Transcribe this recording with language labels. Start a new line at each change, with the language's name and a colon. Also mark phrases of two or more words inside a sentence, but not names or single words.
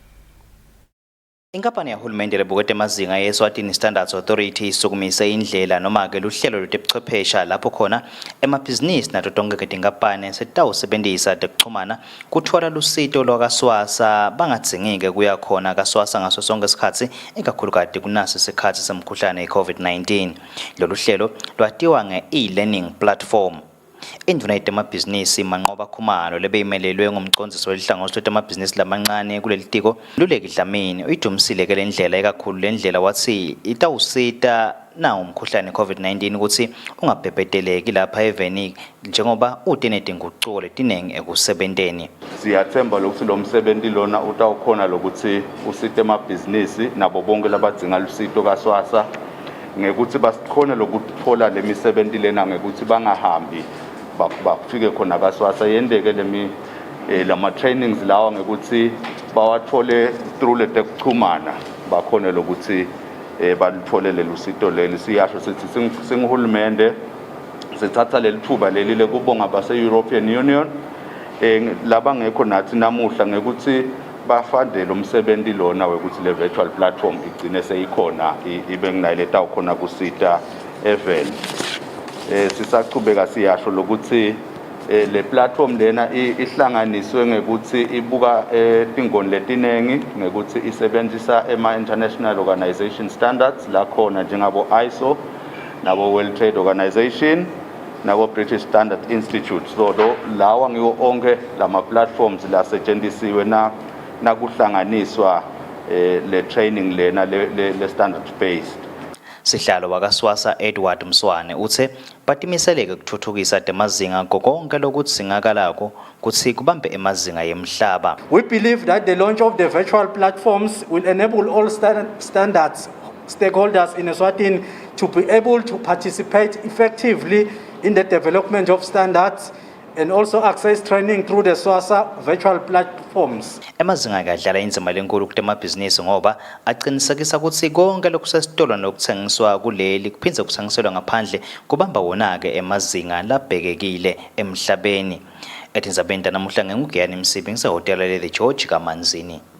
Swati: Inkampani yahulumende lebukete mazinga ye-Eswatini Standards Authority isukumise indlela noma ke luhlelo lwetebuchwephesha lapho khona emabhizinisi nato tonke ke tinkampani setawusebenzisa tekuxhumana kuthola lusito lwakaswasa bangadzingi-ke kuya khona kaswasa ngaso sonke isikhathi ikakhulukati kunaso isikhathi semkhuhlane i-COVID-19. Lolu hlelo lwatiwa nge-
English: e-learning platform.
Swati: Induna yetemabhizinisi Manqoba Khumalo lebeyimelelwe ngumcondzisi welihlangothi letemabhizinisi lamancane kuleli tiko Mluleki Dlamini uyidumisile ke lendlela ekakhulu lendlela wathi itawusita na umkhuhlane i-COVID-19 ukuthi ungabhebheteleki lapha eveni njengoba utenetinguquko letinengi ekusebenteni. Siyathemba lokuthi lo msebenzi lona utawukhona lokuthi usite emabhizinisi nabo bonke labadzinga lusito kaswasa ngekuthi basikhona lokuthola lemisebenzi lena ngekuthi bangahambi bafike khona kaswasa yendeke lama trainings lawa ngekuthi bawathole through letekuchumana bakhona lokuthi balithole lelusito leli. Siyasho sithi singihulumende sithatha lelithuba leli lekubonga base-European Union laba ngekho nathi namuhla ngekuthi bafande lo msebenzi lona wekuthi le
English: virtual platform
Swati: igcine seyikhona ibe nginayo tawukhona kusita event. Sisaqhubeka siyasho lokuthi le platform lena ihlanganiswe ngekuthi ibuka tingoni letinengi ngekuthi isebenzisa ema-
English: international organization standards
Swati: la khona njengabo ISO nabo World Trade Organization nabo British Standard Institute. So lawa ngiwo onke lama platforms la setshenzisiwe nakuhlanganiswa le training lena le
English: standard based.
Swati: Sihlalo wakaswasa Edward Mswane uthe batimiseleke ukuthuthukisa temazinga konke lokuthi singakalako kuthi kubambe emazinga yemhlaba.
English: We believe that the launch of the virtual platforms will enable all standards stakeholders in Eswatini to be able to participate effectively in the development of standards and also access training through the SWASA virtual platforms.
Swati: Emazinga kadlala inzima lenkulu kutemabhizinisi ngoba aqinisekisa ukuthi konke lokusesitolo nokuthengiswa kuleli kuphindze kuthengiselwa ngaphandle kubamba wona-ke emazinga labhekekile emhlabeni. Etinzabeni namuhla ngengugiyani Msibi ngisehhotela leThe George kaManzini.